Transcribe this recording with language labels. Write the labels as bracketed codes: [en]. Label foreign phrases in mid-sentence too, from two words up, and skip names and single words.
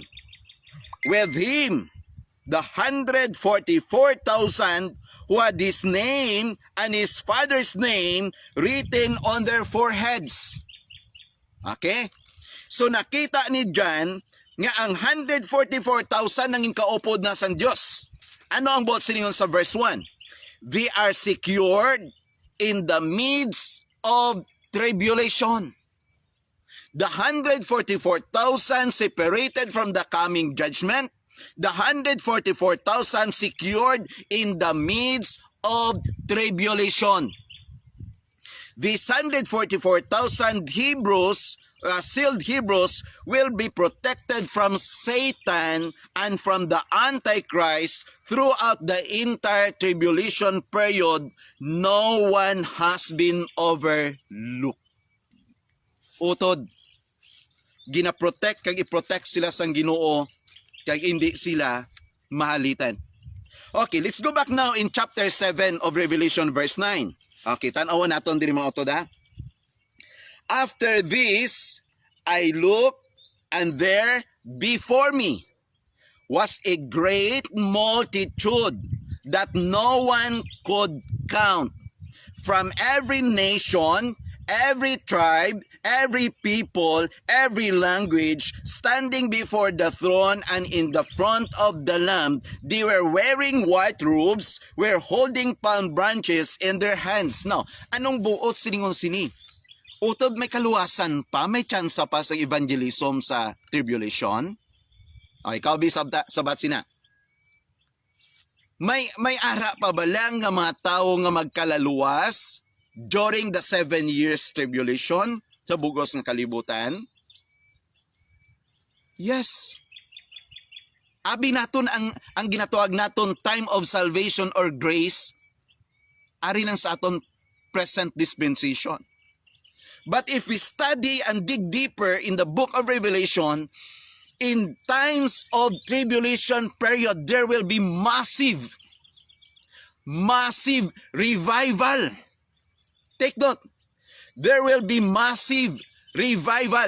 [en] With him, the 144,000 who had his name and his father's name written on their foreheads." Okay? [hil] So nakita ni John nga ang 144,000 nanging kaupod na sa Diyos. Ano ang buot siningon sa verse 1? [en] They are secured in the midst of tribulation. The 144,000 separated from the coming judgment. The 144,000 secured in the midst of tribulation. These 144,000 Hebrews, sealed Hebrews, will be protected from Satan and from the Antichrist throughout the entire tribulation period. No one has been overlooked. [hil] Utod, ginaprotect kag i-protect sila sang Ginoo kag hindi sila mahalitan. [en] Okay, let's go back now in chapter 7 of Revelation verse 9. [hil] Okay, tanawan naton diri mga utod ha. [en] "After this, I looked, and there before me was a great multitude that no one could count, from every nation, every tribe, every people, every language, standing before the throne and in the front of the Lamb. They were wearing white robes, were holding palm branches in their hands." Now, [hil] anong buot siningon sini? Utod may kaluwasan pa, may tsansa pa sa evangelism sa tribulation. Okay, kaubi sabat sina. May ara pa ba lang nga mga tao nga magkalaluwas [en] during the 7 years tribulation [hil] sa bugos ng kalibutan? Yes. Abi naton ang ginatuag naton [en] time of salvation or grace, [hil] ari lang sa aton present dispensation. [en] But if we study and dig deeper in the book of Revelation, in times of tribulation period, there will be massive revival. Take note, there will be massive revival.